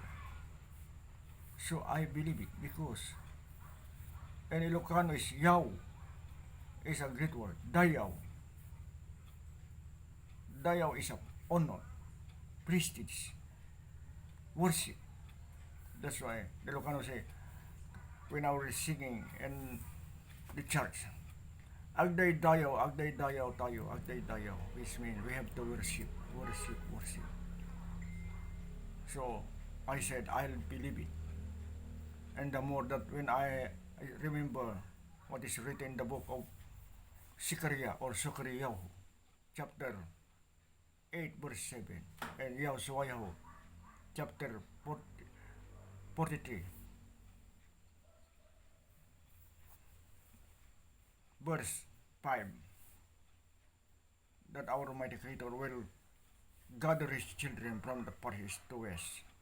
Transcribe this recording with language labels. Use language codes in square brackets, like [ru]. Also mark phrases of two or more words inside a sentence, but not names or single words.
[en] So I believe it because in Ilocano is Yaw, is a Greek word, Dayaw. Dayaw is a honor, prestige, worship. That's why the Ilocano say, when I was singing in the church, [ilo] Agday dayaw tayo, agday dayaw, [en] which means we have to worship, worship, worship. So I said, I'll believe it. And the more that when I remember what is written in the book of Sikaria or Sukariyahu, chapter 8, verse 7, and Yahusuayahu, chapter 43, verse 5, that our Almighty Creator will gather His children from the far east to west.